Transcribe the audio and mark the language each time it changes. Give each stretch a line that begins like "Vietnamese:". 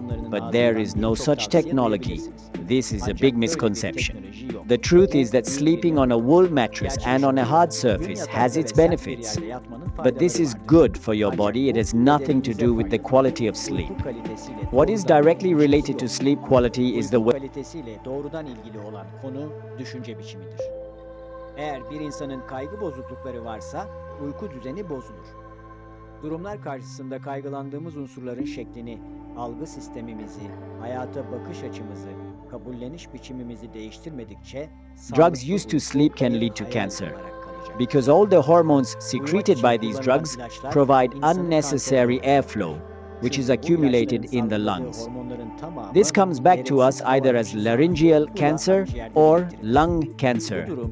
English: But there is no such technology. This is a big misconception. The truth is that sleeping on a wool mattress and on a hard surface has its benefits. But this is good for your body. It has nothing to do with the quality of sleep. What is directly related to sleep quality is the way
Turkish: Kalitesiyle doğrudan ilgili olan konu düşünce biçimidir. Eğer bir insanın kaygı bozuklukları varsa uyku düzeni bozulur. Durumlar karşısında kaygılandığımız unsurların şeklini, algı sistemimizi, hayata bakış açımızı, kabulleniş biçimimizi değiştirmedikçe
English: drugs used to sleep can lead to cancer. Because all the hormones secreted by these drugs provide unnecessary airflow, which is accumulated in the lungs. This comes back to us either as laryngeal cancer or lung cancer.